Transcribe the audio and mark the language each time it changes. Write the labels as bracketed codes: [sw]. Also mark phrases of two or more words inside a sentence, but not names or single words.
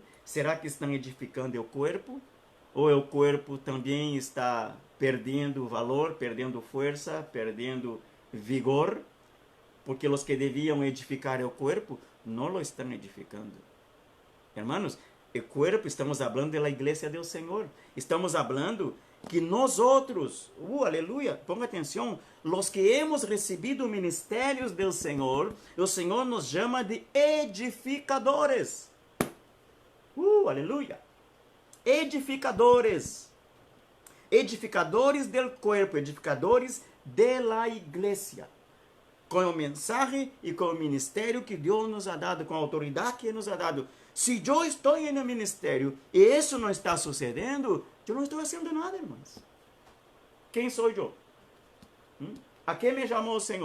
[pt] Será que estão edificando o corpo? Ou o corpo também está perdendo valor, perdendo força, perdendo vigor? Porque os que deviam edificar o corpo não lo estão edificando. Hermanos, o corpo, estamos falando da igreja do Senhor. Estamos falando que nós outros, aleluia, ponga atenção, [es] los que hemos [pt] recebido ministérios do Senhor, o Senhor nos chama de edificadores. Aleluia. Edificadores. [es] Edificadores del cuerpo, edificadores de la igreja. [pt] Com o mensagem e com o ministério que Deus [es] nos ha dado, [pt] com a autoridade que [es] nos ha dado. [pt] Se eu estou no ministério e isso não está sucedendo, eu não estou fazendo nada, irmãos. Quem sou eu? A que me chamou o Senhor?